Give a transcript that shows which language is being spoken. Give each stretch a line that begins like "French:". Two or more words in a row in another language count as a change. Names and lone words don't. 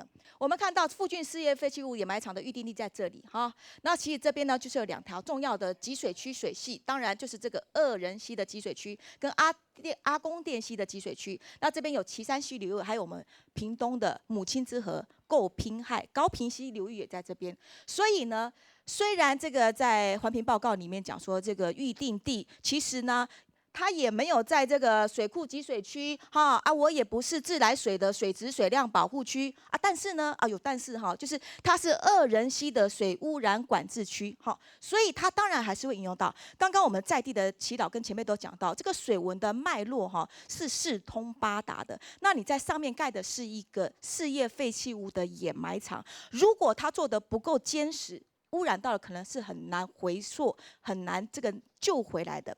Chinese: 我們看到附近事業廢棄物掩埋場的預定地在這裡哈，那其實這邊呢就是有2條重要的集水區水系，當然就是這個2人溪的集水區跟阿公店溪的集水區，那這邊有旗山溪流域，還有我們屏東的母親之河、構平海、高屏溪流域也在這邊，所以呢，雖然這個在環評報告裡面講說這個預定地，其實呢。它也沒有在這個水庫集水區我也不是自來水的水質水量保護區但是呢有但是就是它是2人溪的水污染管制區所以它當然還是會引用到剛剛我們在地的祈禱跟前輩都講到，這個水文的脈絡是四通八達的。那你在上面蓋的是一個事業廢棄物的掩埋場，如果它做得不夠堅實，污染到了可能是很難回溯，很難這個救回來的。